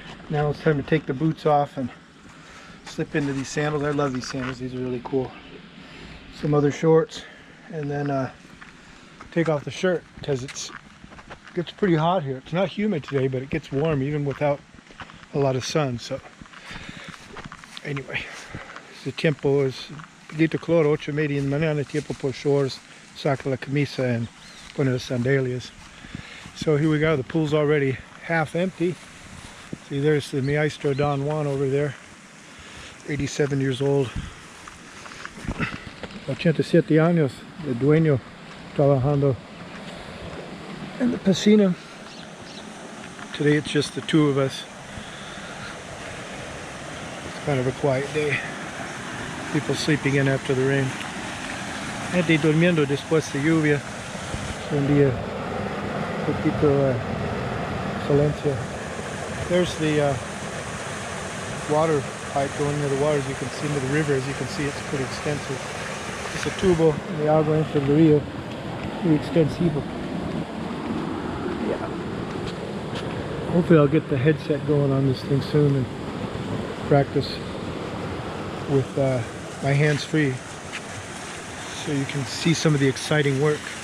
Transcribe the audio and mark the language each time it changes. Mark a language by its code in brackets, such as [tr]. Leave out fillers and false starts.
[en] Now it's time to take the boots off and slip into these sandals. I love these sandals. These are really cool. Some other shorts, and then take off the shirt because it gets pretty hot here. It's not humid today, but it gets warm even without a lot of sun. So anyway, the [es] tiempo es poquito calor, 8:30 en la mañana, tiempo por shorts, saca la camisa and pone las sandalias. [en] So here we go. The pool's already half empty. See, there's the Maestro Don Juan over there, 87 years old. [es] 87 años, el dueño trabajando [en] in the [es] piscina. [en] Today it's just the two of us. It's kind of a quiet day. People sleeping in after the rain. [es] Gente durmiendo después de lluvia. Un día poquito silencio. [en] There's the water pipe going into the water, as you can see, into the river. As you can see, it's pretty extensive. It's a [es] tubo de agua entre el río, muy extensivo. [en] Yeah. Hopefully I'll get the headset going on this thing soon and practice with my hands free so you can see some of the exciting work.